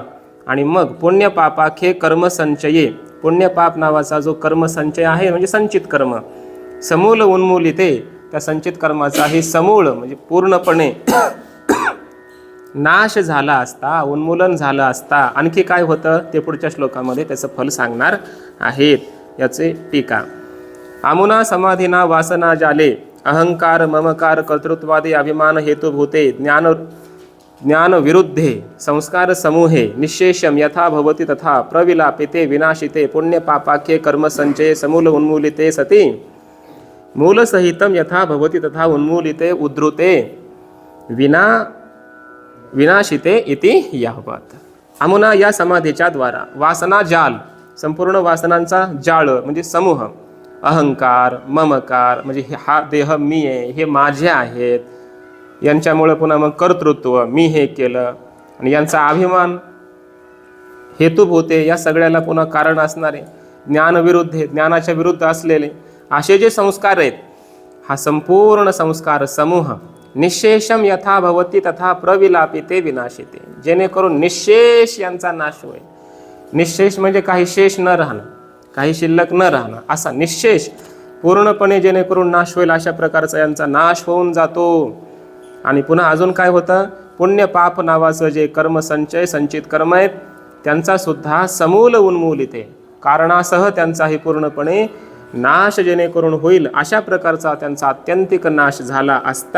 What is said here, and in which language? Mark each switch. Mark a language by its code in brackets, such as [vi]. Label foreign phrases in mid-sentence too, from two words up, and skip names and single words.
[mr] आणि मग [sa] पुण्य पापाखे कर्म संचये, [mr] पुण्य पाप नावाचा जो कर्मसंचय आहे म्हणजे संचित कर्म, [sa] समूल उन्मूलिते, [mr] त्या संचित कर्माचाही समूळ म्हणजे पूर्णपणे नाश झाला असता, उन्मूलन झालं असता आणखी काय होतं ते पुढच्या श्लोकामध्ये त्याचं फल सांगणार आहेत. याचे टीका. [sa] अमुना समाधीना वासना जाले अहंकार ममकार कर्तृत्वादी अभिमान हेतुभूते ज्ञान ज्ञानविरुद्धे संस्कार समूहे निःशेषम यथा भवति तथा प्रविलापिते विनाशिते पुण्यपापाख्ये कर्मसञ्चये समूल उन्मूलिते सति मूलसहितं यथा भवति तथा उन्मूलिते उद्धृते विनाशिते इति यावत्. [mr] अमुना या समाधीच्या द्वारा वासना जाल, संपूर्ण वासनांचा जाळ म्हणजे समूह, अहंकार ममकार म्हणजे हा देह मी आहे, हे माझे आहेत, यांच्यामुळे पुन्हा मग कर्तृत्व मी हे केलं आणि यांचा अभिमान हेतुभूते, या सगळ्याला पुन्हा कारण असणारे ज्ञानविरुद्धे, ज्ञानाच्या विरुद्ध असलेले असे जे संस्कार आहेत, हा संपूर्ण संस्कार समूह [sa] निःशेषम यथा भवति तथा प्रविलापिते विनाशिते, [mr] जेणेकरून निःशेष यांचा नाश होईल. निःशेष म्हणजे काही शेष न राहणं, काही शिल्लक न राहणं, असा निःशेष पूर्णपणे जेणेकरून नाश होईल अशा प्रकारचा यांचा नाश होऊन जातो. आणि पुन्हा अजून काय होतं, पुण्य पाप नावाचं जे कर्मसंचय संचित कर्म आहेत त्यांचा सुद्धा समूल उन्मूलित आहे, कारणासह त्यांचाही पूर्णपणे नाश जेणेकरून होईल अशा प्रकारचा त्यांचा आत्यंतिक नाश झाला असता.